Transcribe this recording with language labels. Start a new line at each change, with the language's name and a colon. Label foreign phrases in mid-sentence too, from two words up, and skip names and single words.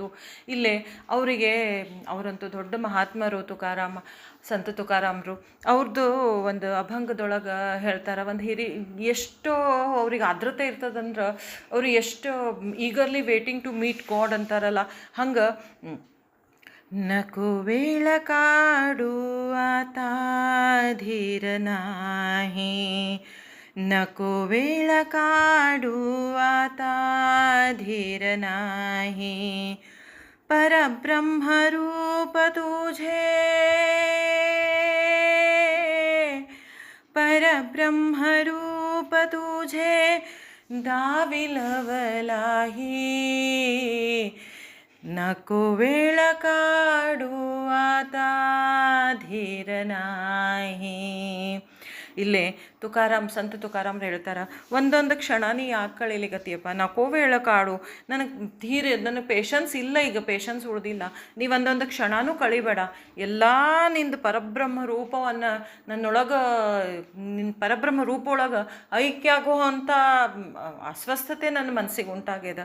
Kannada: ಇಲ್ಲೇ ಅವರಿಗೆ, ಅವರಂತೂ ದೊಡ್ಡ ಮಹಾತ್ಮರು, ಸಂತ ತುಕಾರಾಮರು. ಅವ್ರದ್ದು ಒಂದು ಅಭಂಗದೊಳಗೆ ಹೇಳ್ತಾರೆ, ಒಂದು ಎಷ್ಟೋ ಅವ್ರಿಗೆ ಆದ್ರತೆ ಇರ್ತದಂದ್ರೆ, ಅವ್ರು ಎಷ್ಟು
English: eagerly waiting to meet god
Kannada: ಅಂತಾರಲ್ಲ, ಹಂಗೆ
Marathi: नको वेळ काढू आता धीर नाही, नको वेळ काढू आता धीर नाही, परब्रह्मरूप तुझे, परब्रह्मरूप तुझे दाविलवलाही, नको वेळ काढू आता धीर नाही.
Kannada: ಇಲ್ಲೇ ಸಂತ ತುಕಾರಾಮ್ರು ಹೇಳ್ತಾರೆ, ಒಂದೊಂದು ಕ್ಷಣ ನೀ ಯಾಕೆ ಕಳೀಲಿಕತ್ತೀಯಪ್ಪ,
Marathi: नको वेळ काढू,
Kannada: ನನಗೆ ಪೇಷನ್ಸ್ ಇಲ್ಲ, ಈಗ ಪೇಷನ್ಸ್ ಉಳ್ದಿಲ್ಲ, ನೀ ಒಂದೊಂದು ಕ್ಷಣನೂ ಕಳಿಬೇಡ, ಎಲ್ಲ ನಿಂದು ಪರಬ್ರಹ್ಮ ರೂಪವನ್ನು ನನ್ನೊಳಗೆ, ನಿನ್ನ ಪರಬ್ರಹ್ಮ ರೂಪೊಳಗೆ ಐಕ್ಯ ಆಗೋ ಅಂಥ ಅಸ್ವಸ್ಥತೆ ನನ್ನ ಮನಸ್ಸಿಗೆ ಉಂಟಾಗ್ಯದ.